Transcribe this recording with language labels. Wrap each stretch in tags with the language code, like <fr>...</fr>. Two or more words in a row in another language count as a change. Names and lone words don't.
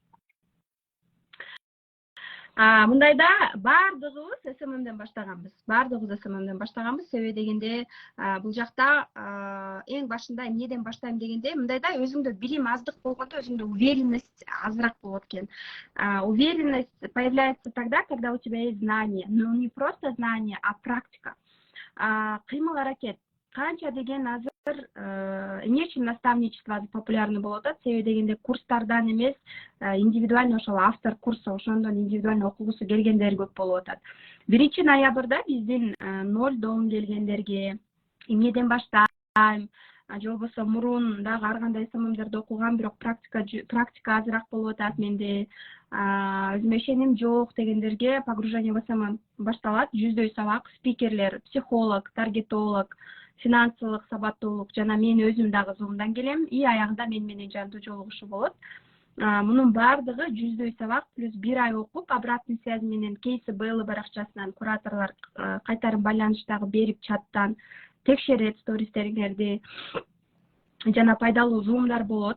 <ky>Мындайда баардыгыбыз СММден баштаганбыз. Баардыгыбыз СММден баштаганбыз. Себеби дегенде, бул жакта эң башында эмнеден баштайм дегенде, мындайда өзүңдө билим аздык болгондо өзүңдө уверенность азыраак болот экен.</ky> <ru>Уверенность появляется тогда, когда у тебя есть знание, но не просто знание, а практика.</ru> <ky>Кыймыл аракет. Канча деген азыр эмне үчүн</ky> <ru>наставничество популярный</ru> <ky>болуп атат? Себеби дегенде курстардан эмес, индивидуальный ошол автор курсу, ошондон индивидуальный окугусу келгендер көп болуп атат. 1 ноябрда биздин 0 келгендерге эмнеден баштайм, же болбосо мурун дагы ар кандай СММдерди окугам, бирок практика азыраак болуп атат менде, өзүмө ишеним жок дегендерге</ky> <ru>погружение в СММ</ru> <ky>башталат. 100% сабак, спикерлер, психолог, таргетолог, финансылык сабаттуулук жана мен өзүм дагы Zoom'дан келем. И аягында мен менен жандуу жолугушуу болот. Мунун баардыгы 100% сабак плюс 1 ай окуп,</ky> <ru>обратный связь</ru> <ky>менен кейси Белла баракчасынан кураторлор кайтарым байланыштагы берип чаттан текшерет стористериңерди жана пайдалуу Zoom'дар болот.</ky>